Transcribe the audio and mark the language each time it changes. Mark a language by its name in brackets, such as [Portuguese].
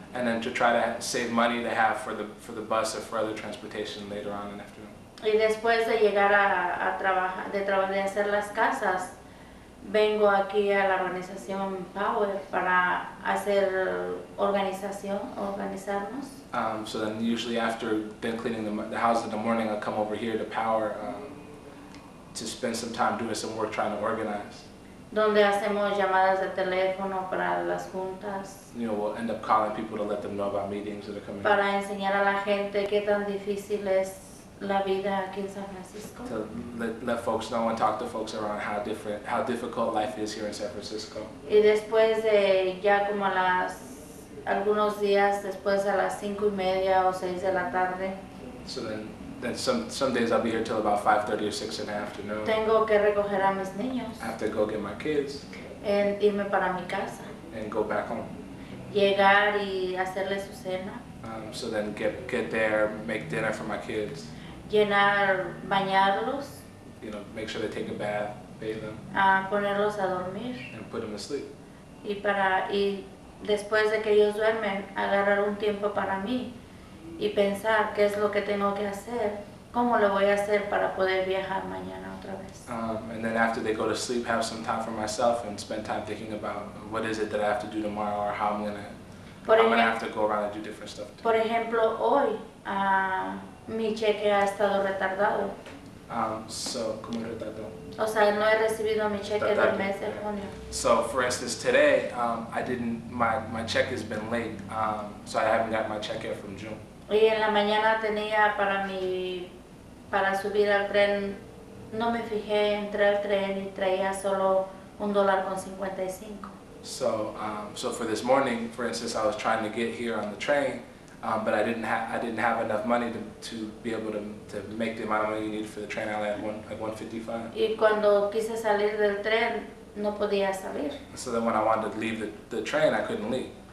[English] and then to try to save money to have for the bus or for other transportation later on in the afternoon. [Spanish] Y después de llegar a trabajar, de hacer las casas, vengo aquí a la organización Power para hacer organizarnos. [English] So then usually after then cleaning the house in the morning, I'll come over here to Power to spend some time doing some work trying to organize. [Spanish] Donde hacemos llamadas de teléfono para las juntas. [English] You know, we'll end up calling people to let them know about meetings that are coming. [Spanish] Para enseñar a la gente qué tan difícil es la vida aquí en San Francisco. [English] To let folks know and talk to folks around how difficult life is here in San Francisco. [Spanish] Y después de ya como algunos días después a las 5:30 o 6 de la tarde. [English] So then some days I'll be here till about 5:30 or 6 in the afternoon. [Spanish] Tengo que recoger a mis niños. [English] I have to go get my kids. [Spanish] Irme para mi casa. [English] And go back home. [Spanish] Llegar y hacerles su cena. [English] So then get there, make dinner for my kids. [Spanish] Bañarlos. [English] You know, make sure they take a bath, bathe them. [Spanish] Ponerlos a dormir. [English] And put them to sleep. [Spanish] Y después de que ellos duermen, agarrar un tiempo para mí y pensar qué es lo que tengo que hacer, cómo lo voy a hacer para poder viajar mañana otra vez. [English] And then after they go to sleep, have some time for myself and spend time thinking about what is it that I have to do tomorrow or how I'm gonna have to go around and do different stuff. [Spanish] Por ejemplo, hoy mi cheque ha estado retardado. So, ¿cómo retardado? O sea, no he recibido mi cheque del mes de junio. [English] So, for instance, today my check has been late, so I haven't got my check yet from June. [Spanish] Y en la mañana tenía para subir al tren, no me fijé, entré al tren y traía solo $1.55. [English] So for this morning, for instance, I was trying to get here on the train, but I didn't have enough money to be able to make the amount of money you need for the train. I only had like $1.55. [Spanish] Y cuando quise salir del tren, no podía salir. [English] So then when I wanted to leave the train, I couldn't leave.